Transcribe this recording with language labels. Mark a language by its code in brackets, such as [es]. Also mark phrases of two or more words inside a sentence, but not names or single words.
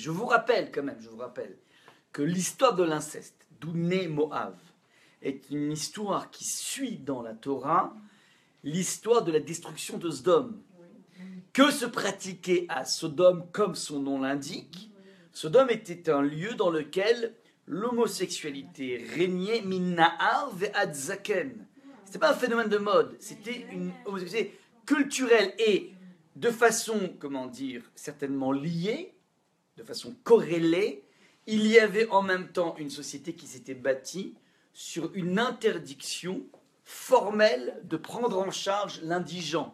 [fr] Je vous rappelle que l'histoire de l'inceste, d'où naît Moab, est une histoire qui suit dans la Torah l'histoire de la destruction de Sodome. Que se pratiquait à Sodome, comme son nom l'indique? Sodome était un lieu dans lequel l'homosexualité régnait [he] מנער ועד זקן. [fr] Ce n'était pas un phénomène de mode, c'était une homosexualité culturelle et de façon, certainement liée, de façon corrélée. Il y avait en même temps une société qui s'était bâtie sur une interdiction formelle de prendre en charge l'indigent.